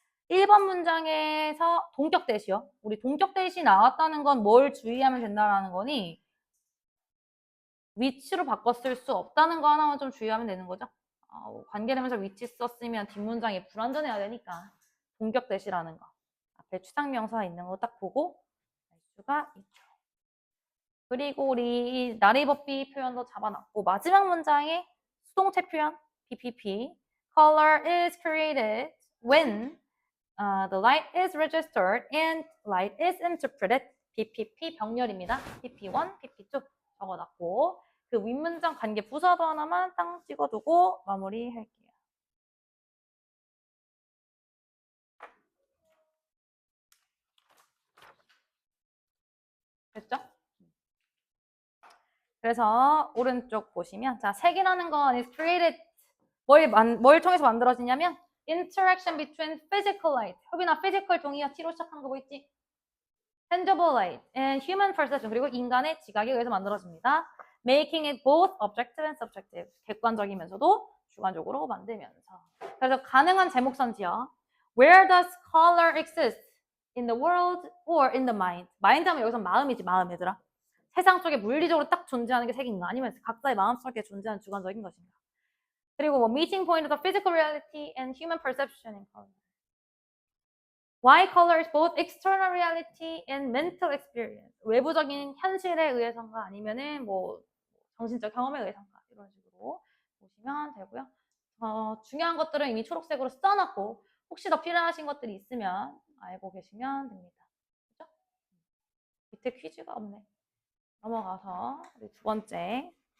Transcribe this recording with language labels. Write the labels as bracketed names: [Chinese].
[Korean] 1번 문장에서 동격 대시요. 우리 동격 대시 나왔다는 건 뭘 주의하면 된다라는 거니? 위치로 바꿨을 수 없다는 거 하나만 좀 주의하면 되는 거죠. 관계대명사 위치 썼으면 뒷문장이 불완전해야 되니까 동격 대시라는 거. 앞에 추상명사 있는 거 딱 보고 알 수가 있죠. 그리고 우리 나레이버비 표현도 잡아놨고 마지막 문장에 수동태 표현 [English] PPP Color is created when the light is registered and light is interpreted. [Korean] PPP 병렬입니다. PP1, PP2 적어놨고 그 윗문장 관계 부사도 하나만 땅 찍어두고 마무리할게요. 됐죠? 그래서 오른쪽 보시면 자 색이라는 건 [English] is created [Korean] 뭘 통해서 만들어지냐면 [English] interaction between physical light [Korean] 협이나 physical 동의어 T로 시작한 거 보이지? [English] tangible light and human perception [Korean] 그리고 인간의 지각에 의해서 만들어집니다. [English] making it both objective and subjective [Korean] 객관적이면서도 주관적으로 만들면서 그래서 가능한 제목 선지어 [English] where does color exist in the world or in the mind [Korean] 마인드 하면 여기서 마음이지 마음 얘들아 세상 속에 물리적으로 딱 존재하는 게 색인가 아니면 각자의 마음속에 존재하는 주관적인 것인가 그리고 뭐 [English] meeting point of physical reality and human perception in color Why color is both external reality and mental experience. [Korean] 외부적인 현실에 의해서인가 아니면은 뭐 정신적 경험에 의해서인가 이런 식으로 보시면 되고요. 중요한 것들은 이미 초록색으로 써놨고 혹시 더 필요하신 것들이 있으면 알고 계시면 됩니다. 그렇죠? 밑에 퀴즈가 없네. 넘어가서 우리 두 번째.